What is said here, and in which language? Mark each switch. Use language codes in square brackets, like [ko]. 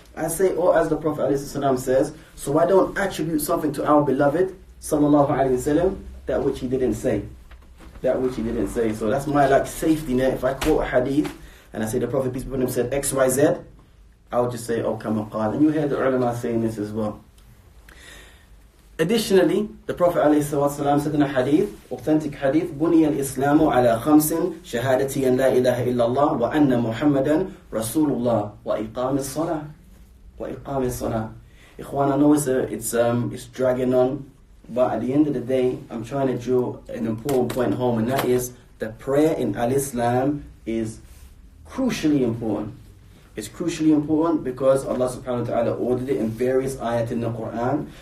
[en] I say, or as the Prophet ﷺ says, so I don't attribute something to our beloved, sallallahu alayhi wa sallam, that which he didn't say. That which he didn't say. So that's my safety net. If I quote a hadith and I say the Prophet, peace be upon him, said X, Y, Z, I would just say, oh, [ar] kama qala. [en] And you hear the ulama saying this as well. Additionally, the Prophet ﷺ said in a hadith, authentic hadith, [ar] بُنِيَ الْإِسْلَامُ عَلَى خَمْسٍ شَهَادَةِ أَنْ لَا إِلَهَ إِلَّا اللَّهِ وَأَنَّ مُحَمَّدًا رَسُولُ اللَّهِ وَإِقَامِ الصَّلَاةِ وَإِقَامِ الصَّلَاةِ. [en] Ikhwan, I know it's dragging on, but at the end of the day, I'm trying to draw an important point home, and that is that prayer in Al-Islam is crucially important. It's crucially important because Allah subhanahu wa ta'ala ordered it in various ayat in the Quran.